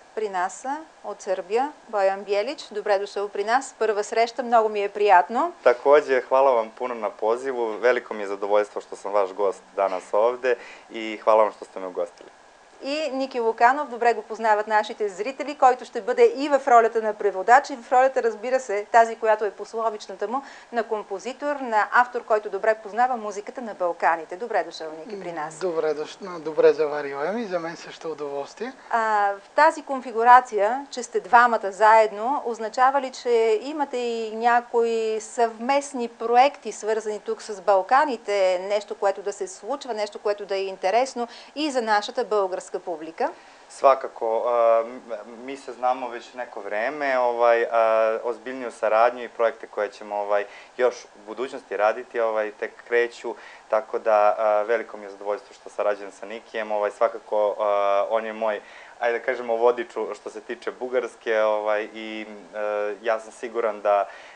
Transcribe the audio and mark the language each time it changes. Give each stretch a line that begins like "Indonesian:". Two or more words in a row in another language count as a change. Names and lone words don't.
Bulgarian: При нас са от Сърбия Боjan Bjelić. Добре дошъл при нас. Първа среща, много ми е приятно.
Serbian: Takođe, hvala vam puno na pozivu. Veliko mi je zadovoljstvo što sam vaš gost danas ovde i hvala vam što ste me ugostili.
Bulgarian: И Ники Луканов, добре го познават нашите зрители, който ще бъде и в ролята на преводач, и в ролята, разбира се, тази, която е пословичната му, на композитор, на автор, който добре познава музиката на Балканите. Добре дошъл, Ники, при нас. Добре заварила Еми, за мен също удоволствие. В тази конфигурация, че сте двамата заедно, означава ли, че имате и някои съвместни проекти, свързани тук с Балканите, нещо, което да се случва, нещо, което да е интересно и за нашата българска publika?
Serbian: Svakako, mi se znamo već neko vreme, ozbiljniju saradnju i projekte koje ćemo još u budućnosti raditi, tek kreću, tako da veliko mi je zadovoljstvo što sarađujem sa Nikijem, svakako on je moj, ajde da kažemo, vodič što se tiče Bugarske i ja sam siguran da